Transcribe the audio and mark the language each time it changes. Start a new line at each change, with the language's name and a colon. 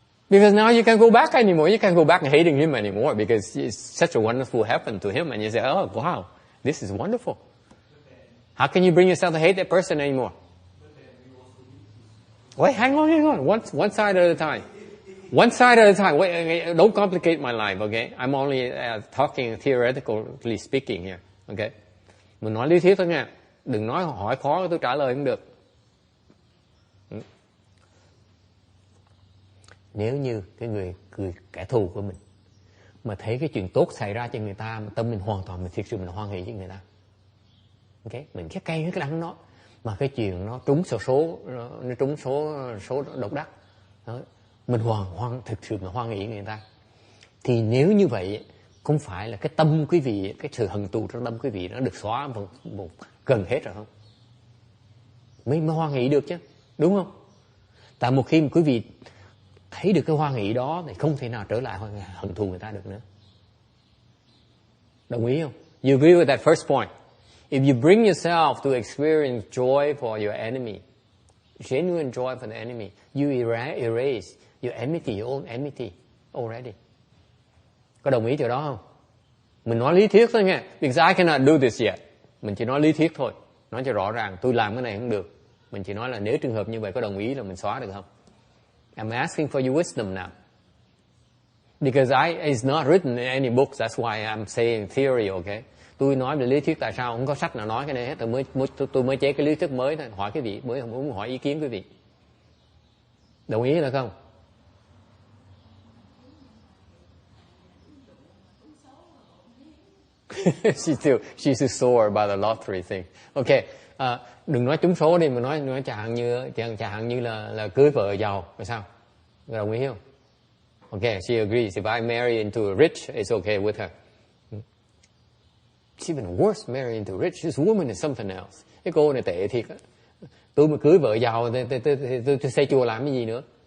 English: Because now you can't go back anymore. You can't go back and hating him anymore because it's such a wonderful happened to him, and you say, oh, wow, this is wonderful. How can you bring yourself to hate that person anymore? Wait, hang on. One side at a time. One side at a time. Wait, don't complicate my life, okay? I'm only talking theoretically speaking here, okay?
Vietnamese: Mình nói lý thuyết thôi nha. Đừng nói hỏi khó tôi trả lời không được. Nếu như cái người kẻ thù của mình mà thấy cái chuyện tốt xảy ra cho người ta, mà tâm mình hoàn toàn mình thực sự mình hoan hỷ với người ta, okay? Mình cái cay cái đắng nó, mà cái chuyện nó trúng số nó trúng số độc đắc đó, mình thực sự mình hoan hỷ người ta, thì nếu như vậy không phải là cái tâm quý vị, cái sự hận thù trong tâm quý vị nó được xóa một gần hết rồi không? Mới hoan hỷ được chứ, đúng không? Tại một khi mà quý vị thấy được cái hoan hỷ đó thì không thể nào trở lại hận thù người ta được nữa. Đồng ý không?
English: You agree with that first point? If you bring yourself to experience joy for your enemy, genuine joy for the enemy, you erase your enmity, your own enmity already.
Vietnamese: Có đồng ý chỗ đó không? Mình nói lý thuyết thôi nha.
English: Because I cannot do this yet.
Vietnamese: Mình chỉ nói lý thuyết thôi. Nói cho rõ ràng, tôi làm cái này không được. Mình chỉ nói là nếu trường hợp như vậy có đồng ý là mình xóa được không?
English: I'm asking for your wisdom now. Because it's not written in any books, that's why I'm saying theory, okay?
Vietnamese: Tôi nói về lý thuyết, tại sao không có sách nào nói cái này hết, tôi mới chế cái lý thuyết mới thôi, hỏi quý vị, mới muốn hỏi ý kiến quý vị. Đồng ý là không?
English: she's too sore by the lottery thing.
Vietnamese: Okay, đừng nói trúng số đi, mà nói chẳng hạn như là cưới vợ giàu, là sao? Đồng ý không? Okay,
English: she agrees. If I marry into a rich, it's okay with her. It's even worse, marry into rich. This woman is something else.
Vietnamese: Cái cô này tệ thiệt á. Tôi mà cưới vợ giàu thì tôi xây chùa làm cái gì nữa?